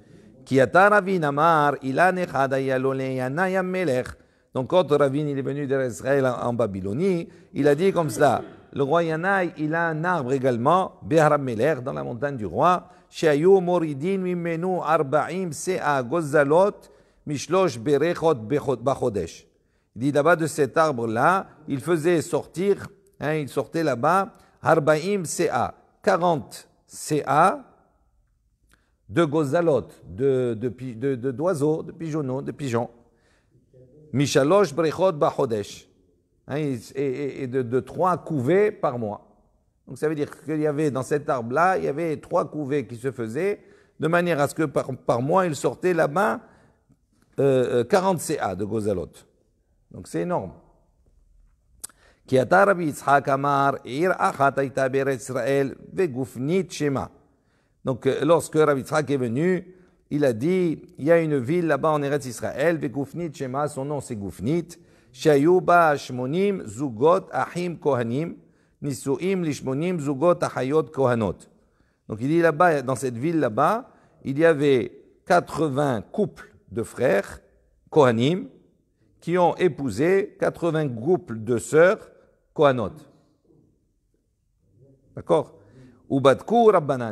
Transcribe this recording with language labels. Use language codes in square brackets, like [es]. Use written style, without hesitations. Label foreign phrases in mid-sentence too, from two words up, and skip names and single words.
[fr] Donc quand Ravin il est venu d'Israël en Babylonie, il a dit comme cela, le roi Yanai, il a un arbre également, [he] בהר המלך, [fr] dans la montagne du roi, [he] שהיו מורידין ממנו ארבעים סאה גוזלות משלש בריכות בחודש. [fr] Il dit là-bas de cet arbre-là, il faisait sortir, il sortait là-bas, [he] ארבעים סאה, [fr] 40 Se'a de Gozalot, d'oiseaux, de pigeons. [he] משלוש בריכות בחודש. [fr] Et de 3 couvées par mois. Donc ça veut dire qu'il y avait dans cet arbre-là, il y avait 3 couvées qui se faisaient, de manière à ce que par mois, il sortait là-bas 40 CA de Gozalot. Donc c'est énorme. Donc lorsque Rabbi Yitzhak est venu, il a dit, il y a une ville là-bas en Eretz Israël, [he] וגופנית שמה, [fr] son nom c'est Gufnit, [he] שהיו בה שמונים זוגות אחים כהנים נשואים לשמונים זוגות אחיות כהנות. [fr] Donc il dit là-bas, dans cette ville là-bas, il y avait 80 couples de frères, Kohanim, qui ont épousé 80 couples de sœurs, Kohanot. D'accord? [arc] ובדקו רבנן.